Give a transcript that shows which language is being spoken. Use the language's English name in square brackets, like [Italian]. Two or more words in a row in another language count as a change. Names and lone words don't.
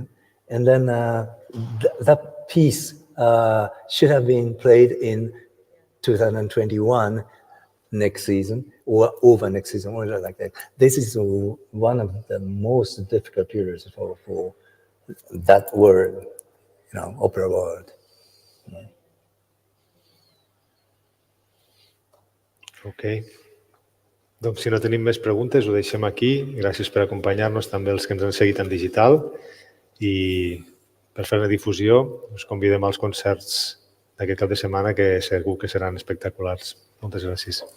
[English] And then that piece should have been played in 2021 next season or over next season, or like that. This is one of the most difficult periods for that word, opera world. Ok. [Catalan] Doncs si no tenim més preguntes, ho deixem aquí. Gràcies per acompanyar-nos, també els que ens han seguit en digital. I per fer una difusió, us convidem als concerts d'aquest cap de setmana, que segur que seran espectaculars.